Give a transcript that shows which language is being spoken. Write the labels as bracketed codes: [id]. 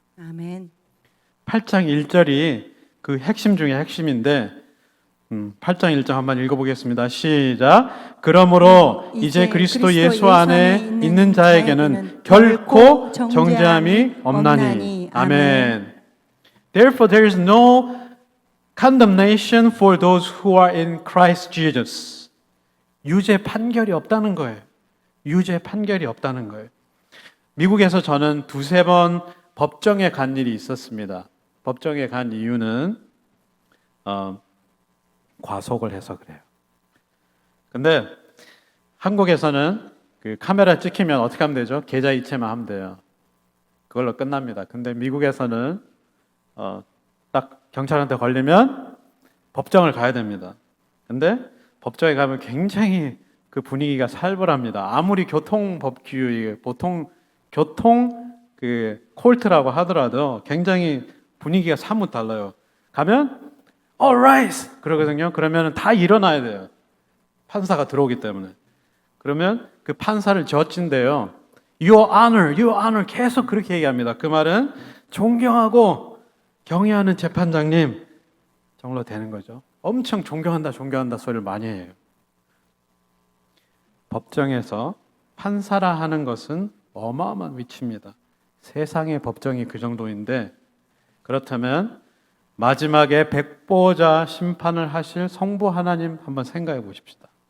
[ko] 아멘. 8장 1절이 그 핵심 중에 핵심인데 8장 1절 한번 읽어보겠습니다. 시작. 그러므로 이제 그리스도 예수 안에 있는 자에게는 결코 정죄함이 없나니. 아멘. [en] Therefore there is no condemnation for those who are in Christ Jesus. [ko] 유죄 판결이 없다는 거예요. 유죄 판결이 없다는 거예요. 미국에서 저는 두세 번 법정에 간 일이 있었습니다. 법정에 간 이유는 과속을 해서 그래요. 근데 한국에서는 그 카메라 찍히면 어떻게 하면 되죠? 계좌 이체만 하면 돼요. 그걸로 끝납니다. 근데 미국에서는 딱 경찰한테 걸리면 법정을 가야 됩니다. 근데 법정에 가면 굉장히 그 분위기가 살벌합니다. 아무리 교통법규, 보통 교통 그 콜트라고 하더라도 굉장히 분위기가 사뭇 달라요. [en] 가면 All right! [ko] 그러거든요. 그러면 다 일어나야 돼요. 판사가 들어오기 때문에. 그러면 그 판사를 저친대요. [en] Your Honor, Your Honor [ko] 계속 그렇게 얘기합니다. 그 말은 존경하고 경외하는 재판장님 정도 되는 거죠. 엄청 존경한다, 존경한다 소리를 많이 해요. 법정에서 판사라 하는 것은 어마어마한 위치입니다. 세상의 법정이 그 정도인데, 그렇다면 마지막에 백보자 심판을 하실 성부 하나님 한번 생각해 보십시다.